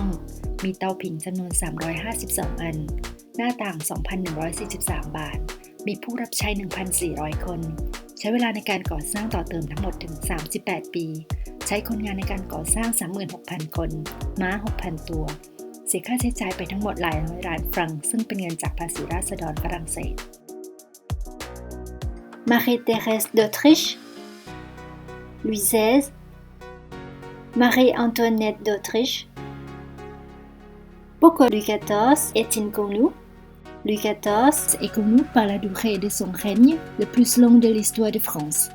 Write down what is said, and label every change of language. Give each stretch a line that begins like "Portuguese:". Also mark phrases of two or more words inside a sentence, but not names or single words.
Thai: มีเตาผิงจำนวน 352 อันหน้าต่าง 2,143 บาทมีผู้รับใช้ 1,400 คน ใช้เวลาในการก่อสร้างต่อเติมทั้งหมดถึง 38 ปีใช้คนงานในการก่อสร้าง 36,000 คนม้า 6,000 ตัวเสียค่าใช้จ่ายไปทั้งหมดหลายร้อยล้านฟรังก์ซึ่งเป็นเงินจากภาษีราษฎรฝรั่งเศส Marie-Thérèse d'Autriche Louis XVI Marie-Antoinette d'Autriche
French: Pourquoi Louis XIV est-il connu? Louis XIV est connu par la durée de son règne le plus long de l'histoire de France.